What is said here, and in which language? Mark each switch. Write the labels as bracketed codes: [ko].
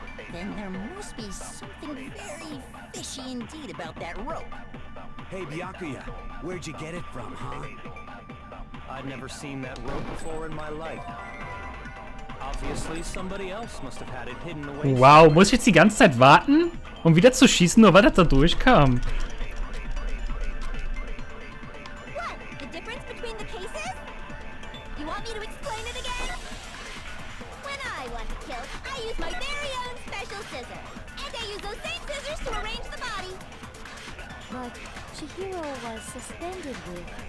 [en] Then there must be something very fishy indeed about that rope. Hey, Byakuya, where'd you get it from, huh? I'd never seen that rope before in my life. Obviously, somebody else must have had it hidden away. [de] Wow, muss ich jetzt die ganze Zeit warten, um wieder zu schießen, nur weil das da durchkam? [en] What? The difference between the cases? You want me to explain it again? When I want to kill, I use my very own special scissors. And I use those same scissors to arrange the body. But Chihiro was suspended with...